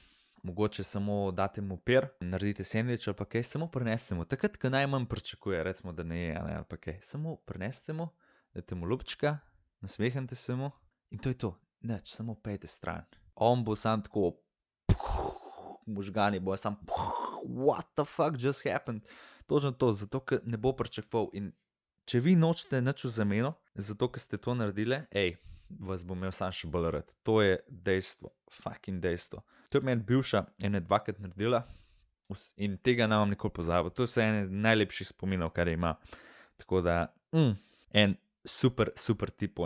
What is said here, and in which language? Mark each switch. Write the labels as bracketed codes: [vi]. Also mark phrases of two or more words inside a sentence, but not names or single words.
[sl] Mogoče samo date mu per, naredite sendvič ali pa kaj, samo prinesite mu. Takrat, ko najmanj pričakuje, recimo, da ne je, ali pa kaj. Samo prinesite mu, dajte mu lupčka, nasmehnite se mu in to je to. Nič, samo pejte stran. On bo sam tako, možgani bojo sam, [en] what the fuck just happened? [sl] Točno to, zato, ker ne bo pričakoval. In če vi nočete nič v zameno, zato, ker ste to naredile, vas bo imel sam še bolj rad. To je dejstvo, fucking dejstvo. To je meni bivša ene 2krat naredila in tega ne bom nikoli pozabil. To so ene najlepših spominov, kar ima. Tako da, en [en] super tip point.